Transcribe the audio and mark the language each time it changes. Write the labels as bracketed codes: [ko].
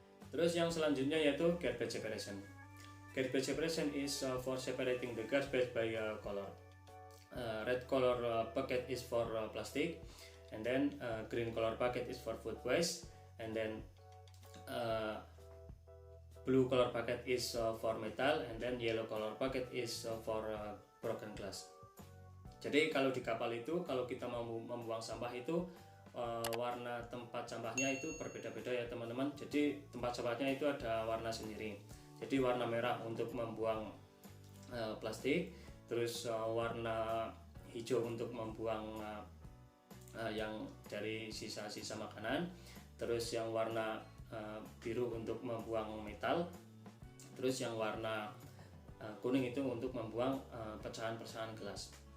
[id] Terus yang selanjutnya yaitu garbage separation. [en] Garbage separation is for separating the garbage by color. Red color bucket is for plastic, and then green color bucket is for food waste, and then blue color bucket is for metal, and then yellow color bucket is for broken glass. [id] Jadi kalau di kapal itu, kalau kita mau membuang sampah itu warna tempat sampahnya itu berbeda-beda ya teman-teman. Jadi tempat sampahnya itu ada warna sendiri. Jadi warna merah untuk membuang plastik, terus warna hijau untuk membuang yang dari sisa-sisa makanan, terus yang warna biru untuk membuang metal, terus yang warna kuning itu untuk membuang pecahan-pecahan gelas.